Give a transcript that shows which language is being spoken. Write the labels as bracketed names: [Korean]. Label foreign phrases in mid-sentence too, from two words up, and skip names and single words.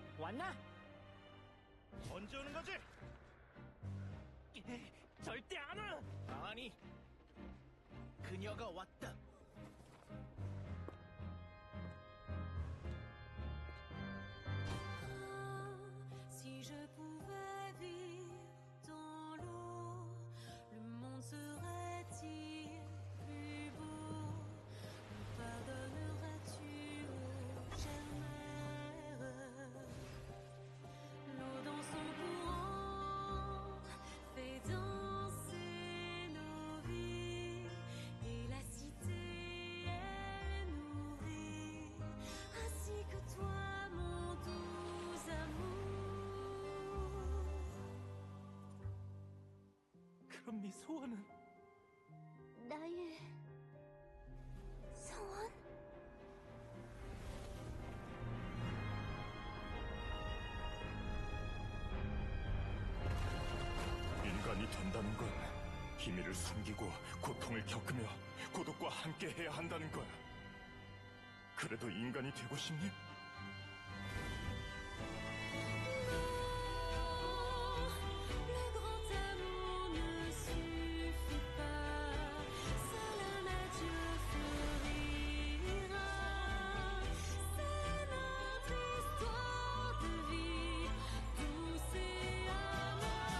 [Korean] 왔나? 언제 오는 거지? 절대 안 와! 아니, 그녀가 왔다. [French] Si je pouvais vivre dans l'eau, le monde serait-il plus beau? Me pardonnerais-tu, ô chère mère? L'eau dans son courant fait danser nos vies, et la cité est nourrie, ainsi que toi, mon doux amour. [Korean] 그럼 네 소원은? 나의 소원? 인간이 된다는 건 비밀을 숨기고 고통을 겪으며 고독과 함께 해야 한다는 거야. 그래도 인간이 되고 싶니? [French] Le grand amour ne suffit pas, seul un adieu fleurira. C'est notre histoire de vie, douce et amère.